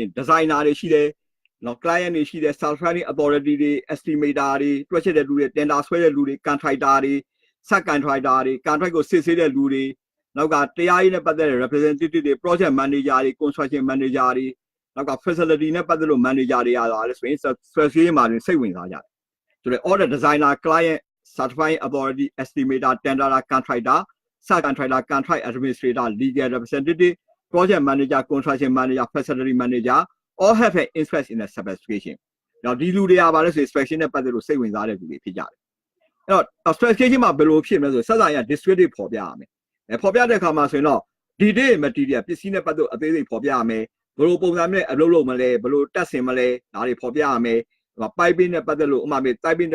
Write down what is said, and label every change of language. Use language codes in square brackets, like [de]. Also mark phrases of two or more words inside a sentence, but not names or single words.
[my] designer တွေရှိတယ်เนาะ client တွေရှိတယ် [en] certifying authority [my] တွေ estimator တွေတွက်ချက်တဲ့လူတွေ tender ဆွဲတဲ့လူတွေ contractor တွေ [en] sub contractor [my] တွေ contract ကိုစစ်ဆေးတဲ့လူတွေနောက်ကတရားရေးနဲ့ပတ်သက်တဲ့ representative တွေ [en] project manager [my] တွေ [en] construction manager [my] တွေနောက်က facility နဲ့ ပတ်သက်လို့ manager တွေအားလည်းဆိုရင် specification မှာစိတ်ဝင်စားကြတယ်ဆိုတော့ [en] all the designer client certifying authority estimator tenderer contractor sub contractor contract administrator legal representative project manager construction manager facility manager all have an interest in the specification [my] နောက်ဒီလူတွေက ဘာလဲဆိုရင် specification နဲ့ပတ်သက်လို့စိတ်ဝင်စားတဲ့လူတွေဖြစ်ကြတယ်အဲ့တော့ specification မှာဘယ်လိုဖြစ်မလဲဆိုစစရ descriptive ဖော်ပြရမယ်ဖော်ပြတဲ့အခါမှာဆိုရင်တော့ [en] detail material [my] ပစ္စည်းနဲ့ပတ်သက်အ သေးစိတ်ဖော်ပြရမယ်ဘယ်လိုပုံစံနဲ့အလုပ်လုပ်မလဲဘယ်လိုတက်ဆင်မလဲဒါတွေဖော်ပြရမယ်piping နဲ့ပတ်သက်လို့ဥမာpiping